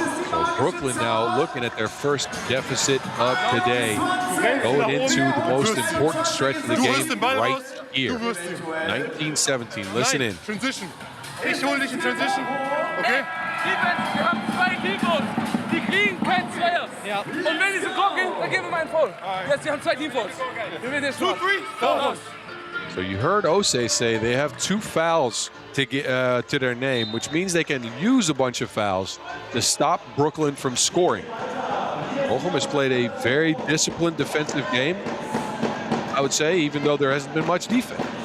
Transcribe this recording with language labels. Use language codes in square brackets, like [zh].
[en] So Brooklyn now looking at their first deficit of today. Going into the most important stretch of the game right here. 19-17. Listen in. Transition. [de] Ich hole dich in Transition. [en] Okay? [de] Defense, wir haben 2 Teamfouls. Die kriegen keinen Zweier. Ja. Und wenn die so gucken, dann geben wir mal einen Foul. Jetzt, wir haben 2 Teamfouls. Wir werden jetzt 2, 3, [en] So you heard Osei say they have 2 fouls to get to their name, which means they can use a bunch of fouls to stop Brooklyn from scoring. Bochum has played a very disciplined defensive game, I would say, even though there hasn't been much defense.